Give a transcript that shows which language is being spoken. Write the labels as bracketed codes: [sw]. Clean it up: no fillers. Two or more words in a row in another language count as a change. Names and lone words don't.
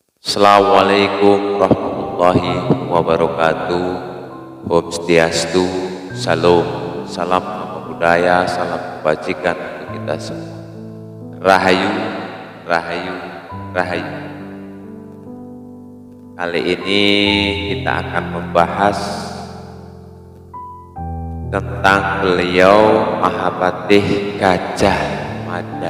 [ar] Assalamualaikum warahmatullahi wabarakatuh. [ban] Om Swastiastu, [id] Salam, salam budaya, salam kebajikan untuk kita semua. Rahayu, rahayu, rahayu. Kali ini kita akan membahas tentang beliau Mahabatih Gajah Mada.